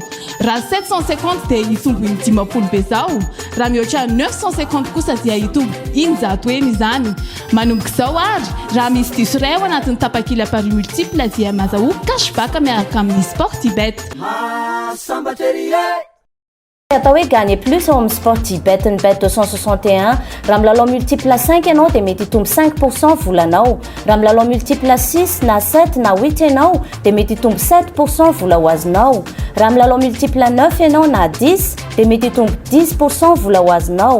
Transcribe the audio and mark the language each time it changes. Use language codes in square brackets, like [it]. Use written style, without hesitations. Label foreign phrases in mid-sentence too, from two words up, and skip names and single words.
[mg] Raha 750 dia hitombo ny 10 be zao. Raha mihoatra 950 kosa dia hitombo 100 izany. Manomboka izao ary raha misy diso ray ao anatin'ny tapakila [fr] pari multiple [mg] dia mahazahoa cashback miaraka amin'ny Sportybet. Atao hoe [fr] gagner plus au [mg] Sportybet ny bet 261 raha milalao multiple 5 ianao dia mety hitombo 5% volanao. Raha milalao multiple 6 na 7 na 8 ianao dia mety hitombo 7% vola ho azonao. Raha milalao multiple 9 ianao na 10 dia mety hitombo 10% vola ho azonao.